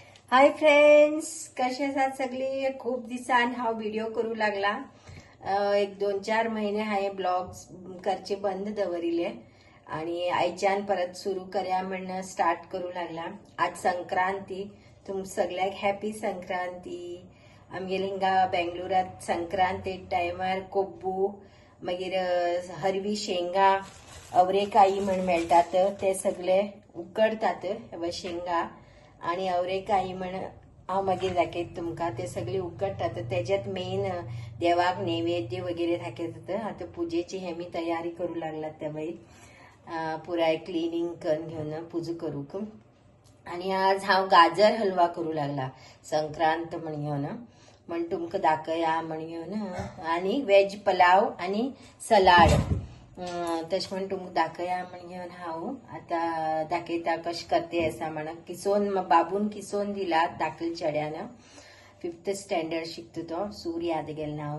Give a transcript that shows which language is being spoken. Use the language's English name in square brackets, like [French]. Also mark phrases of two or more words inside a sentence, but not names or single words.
[English] Hi friends, [Konkani] कसे आहात सगळी? खूप दिवसांनी हा व्हिडिओ करू लागला. एक 2-4 महिने हाय ब्लॉग्स करचे बंद दवरिले आणि आयच्यान परत सुरू करूया म्हणून स्टार्ट करू लागला. आज संक्रांती, तुम सगळ्याक हॅपी संक्रांती. आमगेले हिंगा बेंगलोरात संक्रांती टायमार कोब्बू मागीर हरवी शेंगा अवरेकाई म्हण मेळटात ते सगळे उकडतात शेंगा आणि अवरेकाई म्हण हांव मागीर दाखयत तुमकां. ते सगळे उकडटात. त्याच्यात मेन देवाक नैवेद्य वगैरे दाखयतात. आता पुजेची हे मी तयारी करू लागलात त्या बाई. पुराय क्लिनिंग करून घेऊन पुजो करूक. आणि आज हांव गाजर हलवा करू लागला संक्रांत म्हणून म्हण तुमकां दाखया म्हणून. आणि वेज पुलाव आणि सलाड तशें म्हण तुमकां दाखया म्हणून हांव आतां दाखयता कशें करते असा म्हण. किसोन बाबून किसोन दिला धाकल्या चेड्यान. 5th स्टँडर्ड शिकता तो. सूर्य याद गेलें हांव.